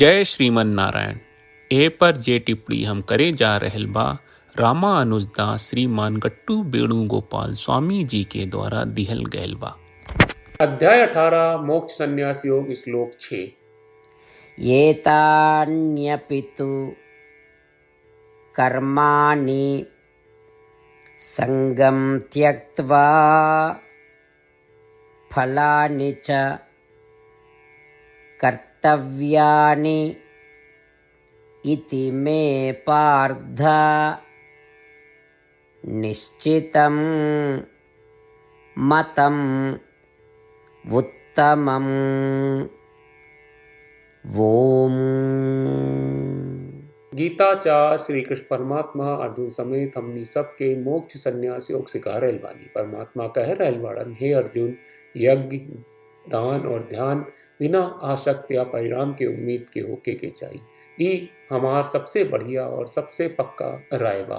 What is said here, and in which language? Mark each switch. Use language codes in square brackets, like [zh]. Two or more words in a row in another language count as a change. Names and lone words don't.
[bho] जय श्रीमन नारायण। ए पर जे टिप्पणी हम करे जा रहल बा रामानुजदास श्रीमान गट्टू वेणुगोपाल स्वामी जी के द्वारा दिहल गयल बा। अध्याय 18 मोक्ष संन्यास योग श्लोक 6। [sa] एतान्यपि तु कर्माणि संगं त्यक्त्वा फलानि च कर्तव्यानि इति मे पार्थ निश्चितं मतम् उत्तमम्। ओम। [bho] गीताचार्य श्री कृष्ण परमात्मा अर्जुन समेत हमनी सबके मोक्ष संन्यास योग सिखा रहल बानी। परमात्मा कह रहल बाड़न, हे अर्जुन, यज्ञ, दान और ध्यान बिना आसक्त या परिणाम के उम्मीद के होके के चाहिए। ई हमार सबसे बढ़िया और सबसे पक्का राय बा।